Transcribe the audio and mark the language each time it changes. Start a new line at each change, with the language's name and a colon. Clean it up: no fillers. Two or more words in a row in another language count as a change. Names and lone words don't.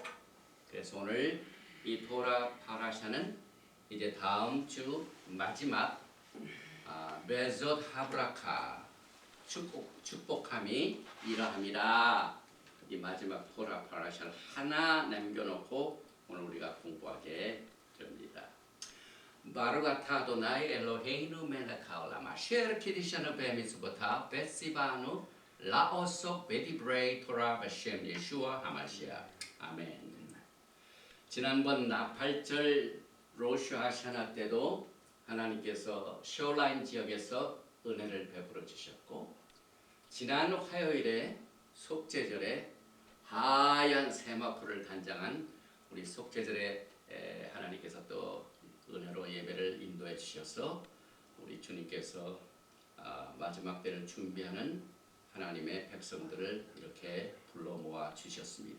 Korean: 그래서 오늘 이 토라 파라샤는 이제 다음 주 마지막
Hebrew: וזאת הברכה,
Korean: 축복함이 이러함이라, 이 마지막 토라 파라샤를 하나 남겨놓고 오늘 우리가 공부하게 됩니다.
Hebrew: ברוך אתה אדוני אלוהינו מלך העולם אשר קידשנו במצוותיו וציוונו לעסוק בדברי תורה בשם ישוע המשיח. אמן.
Korean: 지난번 나팔절
Hebrew: ראש השנה
Korean: 때도 하나님께서 쇼라인 지역에서 은혜를 베풀어 주셨고, 지난 화요일에 속죄절에 하얀 세마포를 단장한 우리 속죄절에 하나님께서 또 은혜로 예배를 인도해 주셔서 우리 주님께서 마지막 때를 준비하는 하나님의 백성들을 이렇게 불러 모아 주셨습니다.